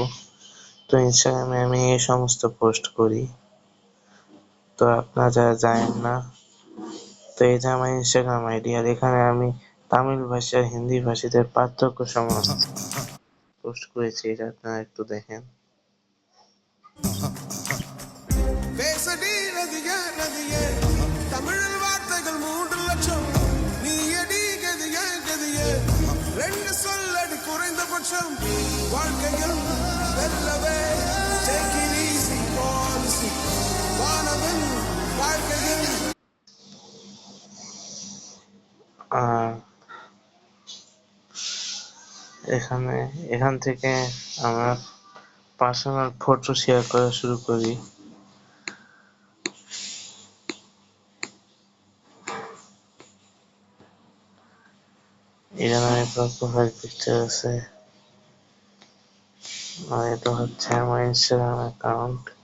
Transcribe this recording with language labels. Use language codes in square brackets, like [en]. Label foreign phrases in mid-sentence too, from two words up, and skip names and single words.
[bn] তো ইনস্টাগ্রামে আমি এই সমস্ত পোস্ট করি। তো আপনারা যারা জানেন না, তো এই যে আমার ইনস্টাগ্রাম আইডি, আর এখানে আমি তামিল ভাষা হিন্দি ভাষীদের পার্থক্য সমস্ত পোস্ট করেছি। এটা আপনারা একটু দেখেন। [ta] பேசடி நதியே நதியே தமிழில் வார்த்தைகள் 3 லட்சம் நீ அடி கதியே கதியே 2 சொல்லடி குறைந்தபட்சம் வாழ்க்கையில் வெல்லவே [en] take it easy policy [ta] வானவில் வாழ்க்கையில் [bn] আর এখান থেকে আমার [en] personal photo [bn] শেয়ার করা শুরু করি। এখানে আমার [en] profile picture [bn] আছে, আর এটা হচ্ছে আমার ইনস্টাগ্রাম অ্যাকাউন্ট।